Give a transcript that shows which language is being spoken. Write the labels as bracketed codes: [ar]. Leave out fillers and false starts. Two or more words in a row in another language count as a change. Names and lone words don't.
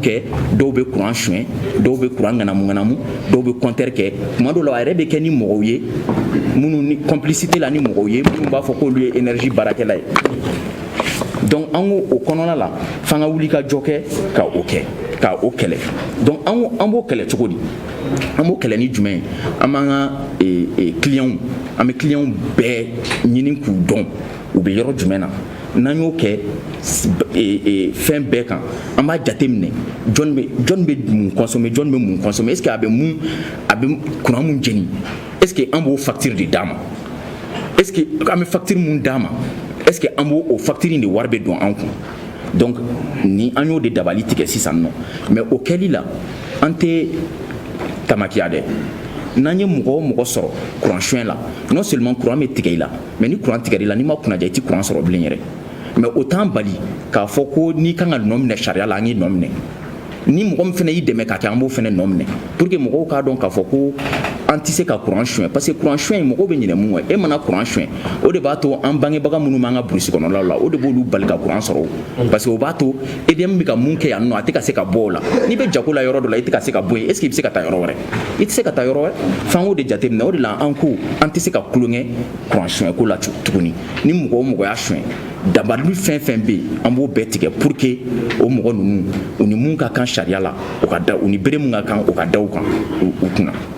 [bm] kɛ dɔw bɛ courant suɲɛ dɔw bɛ courant ŋanamu dɔw bɛ compteur kɛ tuma dɔw la a yɛrɛ bɛ kɛ ni mɔgɔw ye minnu ni complicité la ni mɔgɔw ye minnu b'a fɔ k'olu ye énergie baarakɛla ye donc an ko o kɔnɔna la f'an ka wuli ka jɔ kɛ ka o kɛlɛ donc an b'o kɛlɛ cogo di an b'o kɛlɛ ni jumɛn ye an b'an ka clients an bɛ clients bɛɛ ɲini k'u dɔn u bɛ yɔrɔ jumɛn na n'an y'o kɛ fɛn bɛɛ kan an b'a jateminɛ jɔn bɛ mun consommer jɔn bɛ mun consommer [fr] est-ce que [bm] a bɛ courant mun jeni [fr] est-ce que [bm] an b'o facture de d'a ma [fr] est-ce que [bm] an bɛ facture mun d'a ma [fr] est-ce que [bm] an b'o facture in de wari bɛ don an kun donc ni an y'o de dabali tigɛ sisan nɔ mais o kɛli la an tɛ tamakiya dɛ n'an ye mɔgɔ o mɔgɔ sɔrɔ courant suɲɛ la [fr] non seulement [bm] courant bɛ tigɛ i la mais ni courant tigɛra i la n'i ma kunnaja i tɛ courant sɔrɔ bilen yɛrɛ mais o t'an bali k'a fɔ ko n'i kan ka nɔ minɛ sariya la an ye nɔ minɛ ni mɔgɔ min fɛnɛ y'i dɛmɛ ka kɛ an b'o fɛnɛ nɔ minɛ [fr] pour que [bm] mɔgɔw k'a dɔn k'a fɔ ko an tɛ se ka courant suɲɛ [fr] parce que [bm] courant suɲɛ mɔgɔw bɛ ɲinɛ mun kɔ e mana courant suɲɛ o de b'a to an bangebaga minnu b'an ka burusi kɔnɔlaw la o de b'olu bali ka courant sɔrɔ [fr] parce que [bm] o b'a to EDM bɛ ka mun kɛ yan nɔ a tɛ ka se ka bɔ o la n'i bɛ jago la yɔrɔ dɔ la i tɛ ka se ka bɔ yen [fr] est-ce que [bm] i bɛ se ka taa yɔrɔ wɛrɛ i tɛ se ka taa yɔrɔ wɛrɛ f'an k'o de jateminɛ o de la an ko an tɛ se ka kulonkɛ courant suɲɛ ko la tuguni ni mɔgɔ o mɔgɔ y'a suɲɛ dabali fɛn fɛn bɛ yen an b'o bɛɛ tigɛ [fr] pour que [bm] o mɔgɔ ninnu u ni mun ka kan sariya la o ka da u ni bere mun ka kan o ka da u kan u kunna